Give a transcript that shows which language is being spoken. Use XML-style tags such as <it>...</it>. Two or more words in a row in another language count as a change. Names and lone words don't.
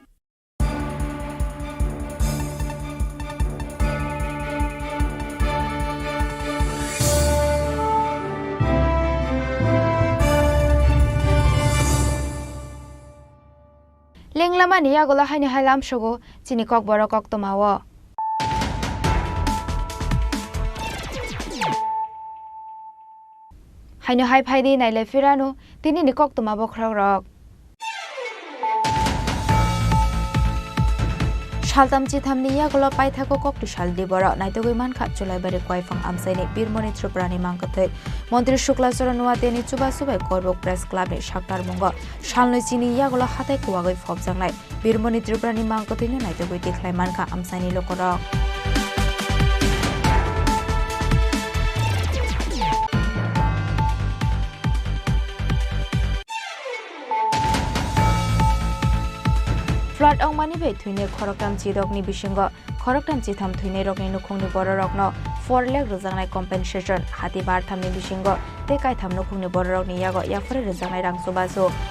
<trp>লেংলামানি আগলা হাইনি হাইলাম সগো চিনি কক বড় কক তোমাও। হাইনো হাই ফাইদি নাইলে ফিরানো তিনি নিকক তোমা বখরাক রক। শালতাম চিথামনি ইয়াগল পাই থাকো ককটি শাল দিবর নাইতগৈ মানখা চুলাইবারে কয়ফাং আমসাইনি বীরমণি ত্রিপুরানি মাংকথৈ মন্ত্রী শুক্লাচরণ নুয়াতেনি চুবা সুবাই করবক প্রেস ক্লাবনি সাক্তার মুঙ্গ শালনৈ চিনি ইয়াগল হাতাই কুয়াগৈ ফবজাংনাই বীরমণি ত্রিপুরানি মাংকথৈনো নাইতগৈ দেখলাই মানখা আমসাইনি লকরক।</trp> <brx>फ्लाट अंगमानी बे थुइने खरकटाम चिदकनि बिसिंग खरकटाम चिथाम थुइने रकनि नुखुंनि बर रकनो 4 लाख रजांनाय कम्पेनसेसन हाति बारथामनि बिसिंग ते कायथाम नुखुंनि बर रकनि याग याफरे रजांनाय रां सुबासो।</brx>